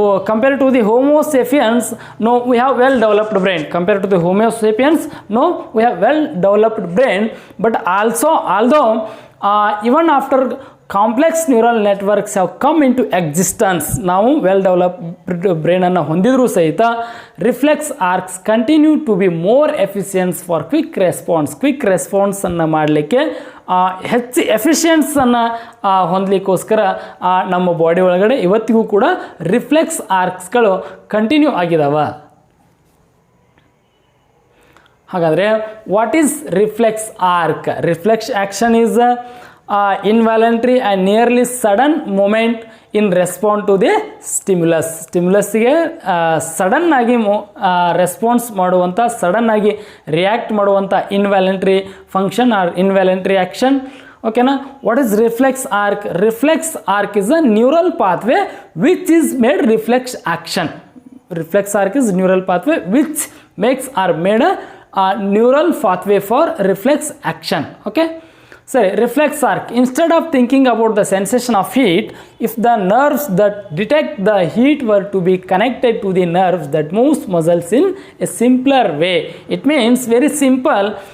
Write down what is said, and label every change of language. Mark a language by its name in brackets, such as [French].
[English] Compared to the Homo sapiens, no, we have well developed brain. Compared to the Homo sapiens, no, we have well developed brain. But also, although even after complex neural networks have come into existence, [Kannada] ನಾವು well developed ಬ್ರೈನನ್ನು ಹೊಂದಿದ್ರೂ ಸಹಿತ reflex arcs [English] continue to be more efficiency for quick [Kannada] ರೆಸ್ಪಾನ್ಸನ್ನು ಮಾಡಲಿಕ್ಕೆ ಹೆಚ್ಚು ಎಫಿಷಿಯನ್ಸನ್ನು ಹೊಂದಲಿಕ್ಕೋಸ್ಕರ ನಮ್ಮ body ಒಳಗಡೆ ಇವತ್ತಿಗೂ ಕೂಡ reflex ಆರ್ಕ್ಸ್ಗಳು continue ಆಗಿದಾವೆ. ಹಾಗಾದರೆ [English] What is reflex arc? Reflex action is involuntary and nearly sudden moment in response to the [Kannada] ಸ್ಟಿಮ್ಯುಲಸ್ಗೆ sudden ಆಗಿ ರೆಸ್ಪಾನ್ಸ್ ಮಾಡುವಂಥ, ಸಡನ್ ಆಗಿ ರಿಯಾಕ್ಟ್ ಮಾಡುವಂಥ involuntary function R involuntary action. [English] ಓಕೆನಾ? What is reflex arc? Reflex arc is a neural pathway which is made reflex action. Reflex arc is neural pathway which makes or made a neural pathway for reflex action. Okay. So reflex arc, instead of thinking about the sensation of heat, if the nerves that detect the heat were to be connected to the nerves that moves muscles in a simpler way, it means very simple.